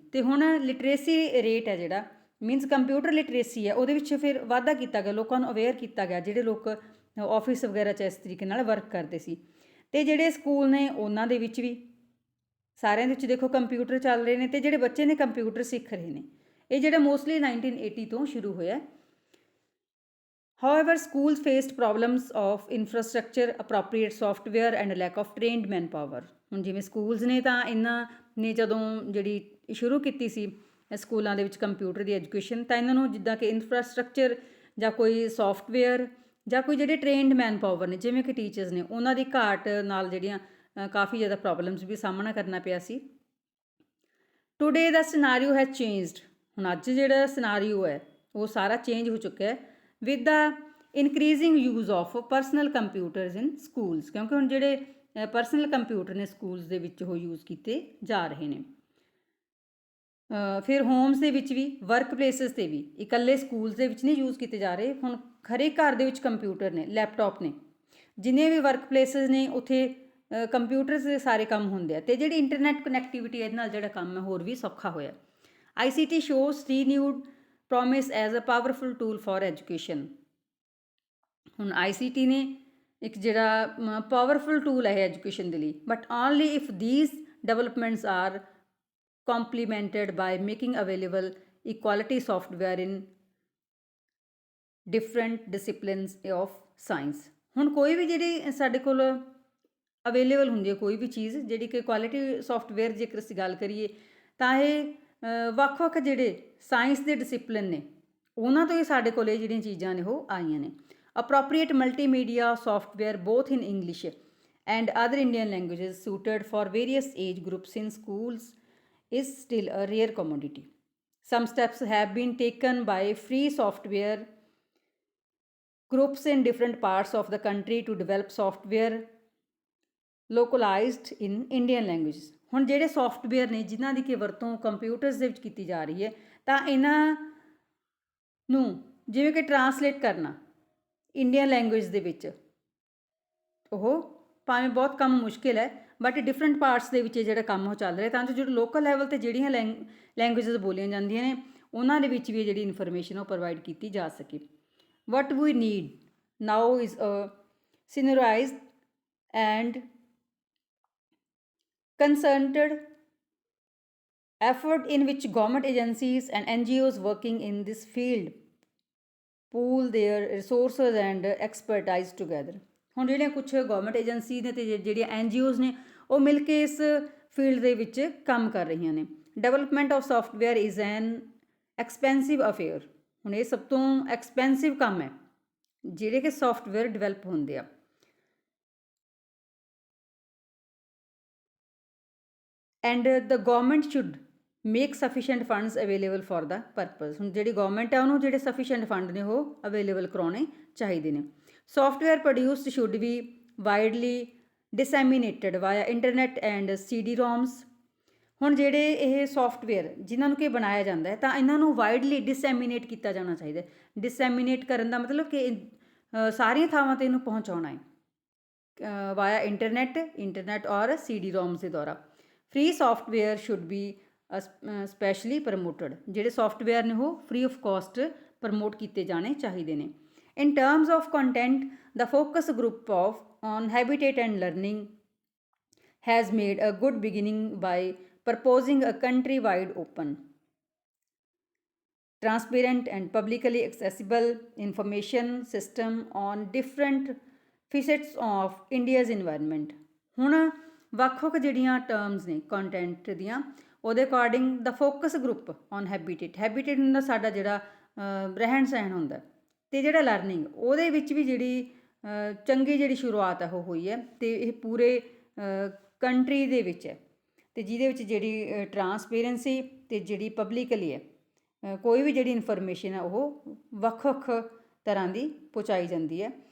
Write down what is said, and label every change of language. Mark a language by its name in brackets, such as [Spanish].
[Punjabi] ਅਤੇ ਹੁਣ literacy rate ਹੈ ਜਿਹੜਾ ਮੀਨਸ ਕੰਪਿਊਟਰ ਲਿਟਰੇਸੀ ਹੈ ਉਹਦੇ ਵਿੱਚ ਫਿਰ ਵਾਧਾ ਕੀਤਾ ਗਿਆ, ਲੋਕਾਂ ਨੂੰ ਅਵੇਅਰ ਕੀਤਾ ਗਿਆ ਜਿਹੜੇ ਲੋਕ ਆਫਿਸ ਵਗੈਰਾ 'ਚ ਇਸ ਤਰੀਕੇ ਨਾਲ ਵਰਕ ਕਰਦੇ ਸੀ। ਅਤੇ ਜਿਹੜੇ ਸਕੂਲ ਨੇ ਉਹਨਾਂ ਦੇ ਵਿੱਚ ਵੀ ਸਾਰਿਆਂ ਦੇ ਵਿੱਚ ਦੇਖੋ ਕੰਪਿਊਟਰ ਚੱਲ ਰਹੇ ਨੇ ਅਤੇ ਜਿਹੜੇ ਬੱਚੇ ਨੇ ਕੰਪਿਊਟਰ ਸਿੱਖ ਰਹੇ ਨੇ। ਇਹ ਜਿਹੜਾ ਮੋਸਟਲੀ 1980 ਤੋਂ ਸ਼ੁਰੂ ਹੋਇਆ। [English] However, schools faced problems of infrastructure, appropriate software and lack of trained manpower। [Punjabi] ਹੁਣ ਜਿਵੇਂ ਸਕੂਲਸ ਨੇ ਤਾਂ ਇਹਨਾਂ ਨੇ ਜਦੋਂ ਜਿਹੜੀ ਸ਼ੁਰੂ ਕੀਤੀ ਸੀ ਸਕੂਲਾਂ ਦੇ ਵਿੱਚ ਕੰਪਿਊਟਰ ਦੀ ਐਜੂਕੇਸ਼ਨ, ਤਾਂ ਇਹਨਾਂ ਨੂੰ ਜਿੱਦਾਂ ਕਿ ਇਨਫਰਾਸਟਰਕਚਰ ਜਾਂ ਕੋਈ ਸੋਫਟਵੇਅਰ ਜਾਂ ਕੋਈ ਜਿਹੜੇ ਟ੍ਰੇਨਡ ਮੈਨ ਪਾਵਰ ਨੇ ਜਿਵੇਂ ਕਿ ਟੀਚਰਸ ਨੇ ਉਹਨਾਂ ਦੀ ਘਾਟ ਨਾਲ ਜਿਹੜੀਆਂ ਕਾਫੀ ਜ਼ਿਆਦਾ ਪ੍ਰੋਬਲਮਸ ਵੀ ਸਾਹਮਣਾ ਕਰਨਾ ਪਿਆ ਸੀ। [English] Today ਦਾ scenario has changed. [Punjabi] ਹੁਣ ਅੱਜ ਜਿਹੜਾ ਸਿਨਾਰੀਓ ਹੈ ਉਹ ਸਾਰਾ ਚੇਂਜ ਹੋ ਚੁੱਕਾ ਹੈ [English] with the increasing use of personal computers in schools, [Punjabi] ਕਿਉਂਕਿ ਹੁਣ ਜਿਹੜੇ ਪਰਸਨਲ ਕੰਪਿਊਟਰ ਨੇ ਸਕੂਲਸ ਦੇ ਵਿੱਚ ਉਹ ਯੂਜ਼ ਕੀਤੇ ਜਾ ਰਹੇ ਨੇ। ਫਿਰ ਹੋਮਸ ਦੇ ਵਿੱਚ ਵੀ, ਵਰਕ ਪਲੇਸਿਸ 'ਤੇ ਵੀ, ਇਕੱਲੇ ਸਕੂਲਸ ਦੇ ਵਿੱਚ ਨਹੀਂ ਯੂਜ਼ ਕੀਤੇ ਜਾ ਰਹੇ। ਹੁਣ ਹਰੇਕ ਘਰ ਦੇ ਵਿੱਚ ਕੰਪਿਊਟਰ ਨੇ, ਲੈਪਟਾਪ ਨੇ, ਜਿੰਨੇ ਵੀ ਵਰਕ ਪਲੇਸਿਸ ਨੇ ਉੱਥੇ ਕੰਪਿਊਟਰਸ ਦੇ ਸਾਰੇ ਕੰਮ ਹੁੰਦੇ ਆ ਅਤੇ ਜਿਹੜੀ ਇੰਟਰਨੈਟ ਕਨੈਕਟੀਵਿਟੀ ਇਹਦੇ ਨਾਲ ਜਿਹੜਾ ਕੰਮ ਹੈ ਹੋਰ ਵੀ ਸੌਖਾ ਹੋਇਆ। [English] ICT shows renewed promise as a powerful tool for education. [Punjabi] ਹੁਣ ICT ਨੇ ਇੱਕ ਜਿਹੜਾ ਪਾਵਰਫੁਲ ਟੂਲ ਹੈ ਐਜੂਕੇਸ਼ਨ ਦੇ ਲਈ, [English] But only if these developments are complemented by making available equality software in different disciplines of science. [Punjabi] ਹੁਣ ਕੋਈ ਵੀ ਜਿਹੜੀ ਸਾਡੇ ਕੋਲ ਅਵੇਲੇਬਲ ਹੁੰਦੀ ਹੈ ਕੋਈ ਵੀ ਚੀਜ਼ ਜਿਹੜੀ ਕਿ ਕੁਆਲਿਟੀ ਸੌਫਟਵੇਅਰ ਜੇਕਰ ਅਸੀਂ ਗੱਲ ਕਰੀਏ ਤਾਂ ਇਹ ਵੱਖ-ਵੱਖ ਜਿਹੜੇ ਸਾਇੰਸ ਦੇ ਡਿਸਿਪਲਿਨ ਨੇ ਉਹਨਾਂ ਤੋਂ ਹੀ ਸਾਡੇ ਕੋਲ ਇਹ ਜਿਹੜੀਆਂ ਚੀਜ਼ਾਂ ਨੇ ਉਹ ਆਈਆਂ ਨੇ. [English] Appropriate multimedia software both in English and other Indian languages suited for various age groups in schools is still a rare commodity. Some steps have been taken by free software groups in different parts of the country to develop software localized in Indian languages. [Punjabi] ਹੁਣ ਜਿਹੜੇ software ਨੇ ਜਿਨ੍ਹਾਂ ਦੀ ਕਿ ਵਰਤੋਂ computers ਦੇ ਵਿੱਚ ਕੀਤੀ ਜਾ ਰਹੀ ਹੈ ਤਾਂ ਇਹਨਾਂ ਨੂੰ ਜਿਵੇਂ ਕਿ ਟਰਾਂਸਲੇਟ ਕਰਨਾ ਇੰਡੀਅਨ ਲੈਂਗੁਏਜ ਦੇ ਵਿੱਚ ਉਹ ਭਾਵੇਂ ਬਹੁਤ ਕੰਮ ਮੁਸ਼ਕਿਲ ਹੈ ਬਟ ਡਿਫਰੈਂਟ ਪਾਰਟਸ ਦੇ ਵਿੱਚ ਜਿਹੜਾ ਕੰਮ ਉਹ ਚੱਲ ਰਿਹਾ ਤਾਂ ਜੋ ਜਿਹੜੇ ਲੋਕਲ ਲੈਵਲ 'ਤੇ ਜਿਹੜੀਆਂ ਲੈਂਗੁਏਜਸ ਬੋਲੀਆਂ ਜਾਂਦੀਆਂ ਨੇ ਉਹਨਾਂ ਦੇ ਵਿੱਚ ਵੀ ਜਿਹੜੀ ਇਨਫੋਰਮੇਸ਼ਨ ਉਹ ਪ੍ਰੋਵਾਈਡ ਕੀਤੀ ਜਾ ਸਕੇ. [English] What we need now is a synergised and concerted effort in which government agencies and NGOs working in this field pool their resources and expertise together. [Punjabi] ਹੁਣ ਜਿਹੜੀਆਂ ਕੁਛ ਗਵਰਨਮੈਂਟ ਏਜੰਸੀ ਨੇ ਅਤੇ ਜਿਹੜੀਆਂ NGOs ਨੇ ਉਹ ਮਿਲ ਕੇ ਇਸ ਫੀਲਡ ਦੇ ਵਿੱਚ ਕੰਮ ਕਰ ਰਹੀਆਂ ਨੇ. [English] Development of software is an expensive affair. [Punjabi] ਹੁਣ ਇਹ ਸਭ ਤੋਂ ਐਕਸਪੈਂਸਿਵ ਕੰਮ ਹੈ ਜਿਹੜੇ ਕਿ ਸੌਫਟਵੇਅਰ ਡਿਵੈਲਪ ਹੁੰਦੇ ਆ. [English] And the government should make sufficient funds available for the purpose. [Punjabi] ਹੁਣ ਜਿਹੜੀ ਗੌਰਮੈਂਟ ਹੈ ਉਹਨੂੰ ਜਿਹੜੇ ਸਫੀਸ਼ੀਐਂਟ ਫੰਡ ਨੇ ਉਹ ਅਵੇਲੇਬਲ ਕਰਾਉਣੇ ਚਾਹੀਦੇ ਨੇ. [English] Software produced should be widely disseminated via internet and CD-ROMs. [Punjabi] ਹੁਣ ਜਿਹੜੇ ਇਹ ਸੌਫਟਵੇਅਰ ਜਿਨ੍ਹਾਂ ਨੂੰ ਕਿ ਬਣਾਇਆ ਜਾਂਦਾ ਹੈ ਤਾਂ ਇਹਨਾਂ ਨੂੰ ਵਾਈਡਲੀ ਡਿਸੈਮੀਨੇਟ ਕੀਤਾ ਜਾਣਾ ਚਾਹੀਦਾ. ਡਿਸੈਮੀਨੇਟ ਕਰਨ ਦਾ ਮਤਲਬ ਕਿ ਸਾਰੀਆਂ ਥਾਵਾਂ 'ਤੇ ਇਹਨੂੰ ਪਹੁੰਚਾਉਣਾ ਹੈ ਵਾਇਆ ਇੰਟਰਨੈਟ ਔਰ CD-ROMs ਦੇ ਦੁਆਰਾ. [English] Free software should be specially promoted. [Punjabi] ਜਿਹੜੇ ਸੌਫਟਵੇਅਰ ਨੇ ਉਹ ਫ੍ਰੀ ਆਫ ਕਾਸਟ ਪ੍ਰਮੋਟ ਕੀਤੇ ਜਾਣੇ ਚਾਹੀਦੇ ਨੇ. [English] In terms of content the focus group on habitat and learning has made a good beginning by proposing a country-wide open, transparent and publicly accessible information system on different facets of India's environment. [Punjabi] ਹੁਣ ਵੱਖ-ਵੱਖ ਜਿਹੜੀਆਂ terms ਨੇ content ਦੀਆਂ ਉਹਦੇ according ਦਾ focus group on habitat ਹੁੰਦਾ ਸਾਡਾ ਜਿਹੜਾ ਰਹਿਣ ਸਹਿਣ ਹੁੰਦਾ ਅਤੇ ਜਿਹੜਾ ਲਰਨਿੰਗ ਉਹਦੇ ਵਿੱਚ ਵੀ ਜਿਹੜੀ ਚੰਗੀ ਜਿਹੜੀ ਸ਼ੁਰੂਆਤ ਹੈ ਉਹ ਹੋਈ ਹੈ ਅਤੇ ਇਹ ਪੂਰੇ ਕੰਟਰੀ ਦੇ ਵਿੱਚ ਹੈ ਅਤੇ ਜਿਹਦੇ ਵਿੱਚ ਜਿਹੜੀ ਟਰਾਂਸਪੇਰੈਂਸੀ ਅਤੇ ਜਿਹੜੀ ਪਬਲਿਕਲੀ ਹੈ ਕੋਈ ਵੀ ਜਿਹੜੀ ਇਨਫੋਰਮੇਸ਼ਨ ਹੈ ਉਹ ਵੱਖ-ਵੱਖ ਤਰ੍ਹਾਂ ਦੀ ਪਹੁੰਚਾਈ ਜਾਂਦੀ ਹੈ.